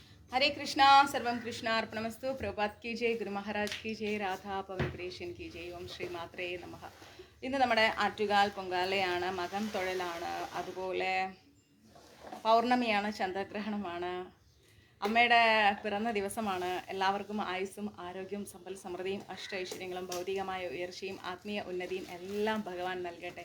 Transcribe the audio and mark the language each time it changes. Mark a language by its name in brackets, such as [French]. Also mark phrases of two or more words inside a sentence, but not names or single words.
[Hindi] हरे कृष्णा [Sanskrit] सर्वं कृष्णार्पणमस्तु [Hindi] प्रभात की जय गुरु महाराज की जय राधा പവൻപ്രേഷൻ की जय [Sanskrit] ॐ श्री मात्रे नमः. [Malayalam] ഇന്ന് നമ്മുടെ ആറ്റുകാൽ പൊങ്കാലയാണ്, മകം തൊഴലാണ്, അതുപോലെ പൗർണമിയാണ്, ചന്ദ്രഗ്രഹണമാണ്, അമ്മയുടെ പിറന്ന ദിവസമാണ്. എല്ലാവർക്കും ആയുസ്സും ആരോഗ്യവും സമ്പൽ സമൃദ്ധിയും അഷ്ടൈശ്വര്യങ്ങളും ഭൗതികമായ ഉയർച്ചയും ആത്മീയ ഉന്നതിയും എല്ലാം ഭഗവാൻ നൽകട്ടെ.